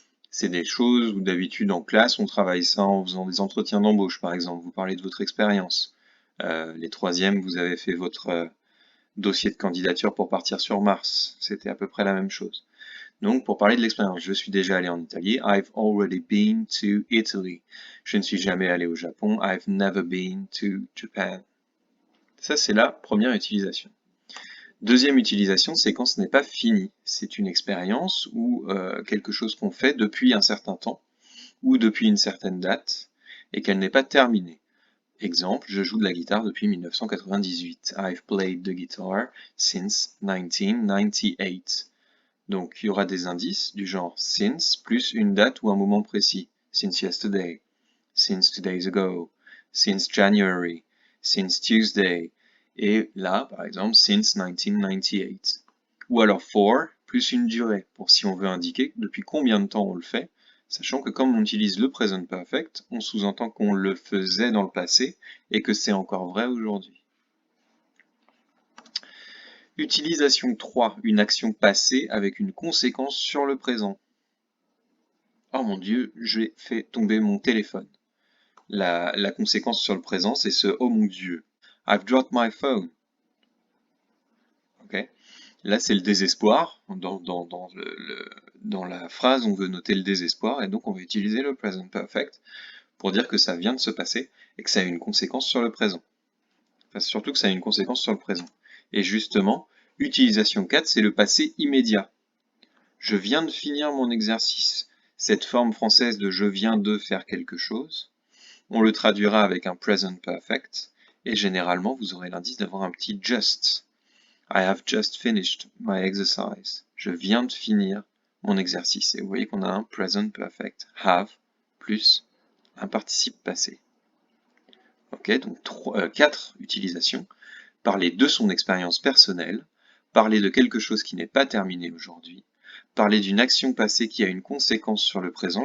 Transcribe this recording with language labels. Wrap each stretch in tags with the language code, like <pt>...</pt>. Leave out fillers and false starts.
<fr>C'est des choses où d'habitude en classe, on travaille ça en faisant des entretiens d'embauche, par exemple. Vous parlez de votre expérience. Les troisièmes, vous avez fait votre dossier de candidature pour partir sur Mars. C'était à peu près la même chose. Donc, pour parler de l'expérience, je suis déjà allé en Italie.</fr> <en>I've already been to Italy.</en> <fr>Je ne suis jamais allé au Japon.</fr> <en>I've never been to Japan.</en> <fr>Ça, c'est la première utilisation. Deuxième utilisation, c'est quand ce n'est pas fini. C'est une expérience ou quelque chose qu'on fait depuis un certain temps ou depuis une certaine date et qu'elle n'est pas terminée. Exemple, je joue de la guitare depuis 1998.</fr> <en>I've played the guitar since 1998.</en> <fr>Donc il y aura des indices du genre since plus une date ou un moment précis.</fr> <en>Since yesterday, since 2 days ago, since January, since Tuesday.</en> <fr>Et là, par exemple, since 1998. Ou alors for plus une durée, pour si on veut indiquer depuis combien de temps on le fait, sachant que comme on utilise le present perfect, on sous-entend qu'on le faisait dans le passé et que c'est encore vrai aujourd'hui. Utilisation 3, une action passée avec une conséquence sur le présent. Oh mon Dieu, j'ai fait tomber mon téléphone. La conséquence sur le présent, c'est ce oh mon Dieu.</fr> <en>I've dropped my phone. Okay.</en> <fr>Là, c'est le désespoir. Dans la phrase, on veut noter le désespoir et donc on va utiliser le present perfect pour dire que ça vient de se passer et que ça a une conséquence sur le présent. Enfin, surtout que ça a une conséquence sur le présent. Et justement, utilisation 4, c'est le passé immédiat. Je viens de finir mon exercice. Cette forme française de je viens de faire quelque chose, on le traduira avec un present perfect et généralement vous aurez l'indice d'avoir un petit just.</fr> <en>I have just finished my exercise.</en> <fr>Je viens de finir mon exercice. Et vous voyez qu'on a un present perfect, have, plus un participe passé. Ok, donc 4 utilisations. Parler de son expérience personnelle, parler de quelque chose qui n'est pas terminé aujourd'hui, parler d'une action passée qui a une conséquence sur le présent.</fr>